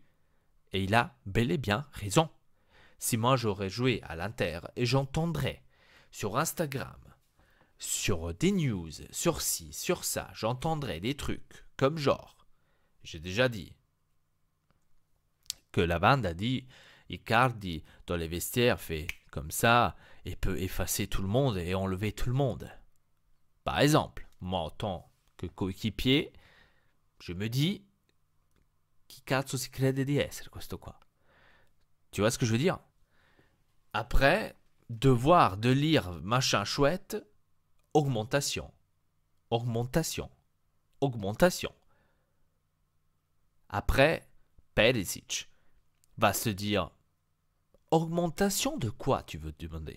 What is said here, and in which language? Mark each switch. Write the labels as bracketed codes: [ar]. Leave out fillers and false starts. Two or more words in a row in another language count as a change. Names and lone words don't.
[fr] Et il a bel et bien raison. Si moi j'aurais joué à l'Inter et j'entendrais sur Instagram, sur des news, sur ci, sur ça, j'entendrais des trucs comme genre, j'ai déjà dit, que la bande a dit, Icardi dans les vestiaires fait comme ça et peut effacer tout le monde et enlever tout le monde. Par exemple, moi en tant que coéquipier, je me dis, [it] chi cazzo si crede di essere questo qua? [fr] Tu vois ce que je veux dire? Après, de lire machin chouette, augmentation, augmentation, augmentation. Après, Perisic va se dire, augmentation de quoi tu veux te demander?